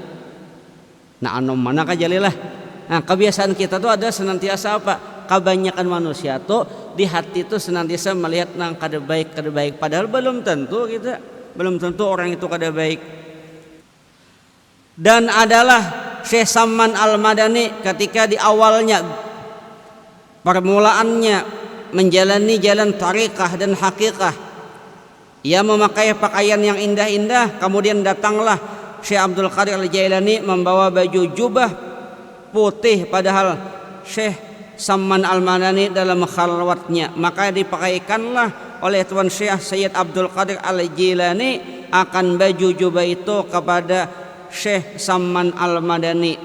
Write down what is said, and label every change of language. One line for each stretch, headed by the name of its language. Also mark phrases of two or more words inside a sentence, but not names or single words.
Banjar: Nah, anom mana kajalilah. Nah, kebiasaan kita tuh ada senantiasa apa? Kebanyakan manusia tuh di hati tuh senantiasa melihat nang kada baik. Padahal belum tentu orang itu kada baik.
Indonesian: Dan adalah Syekh Samman Al-Madani ketika di awalnya permulaannya menjalani jalan tariqah dan hakikah, ia memakai pakaian yang indah-indah. Kemudian datanglah Syekh Abdul Qadir Al-Jailani membawa baju jubah putih, padahal Syekh Samman Al-Madani dalam khalwatnya, maka dipakaikanlah oleh Tuan Syekh Sayyid Abdul Qadir Al-Jailani akan baju jubah itu kepada Syekh Samman Al-Madani.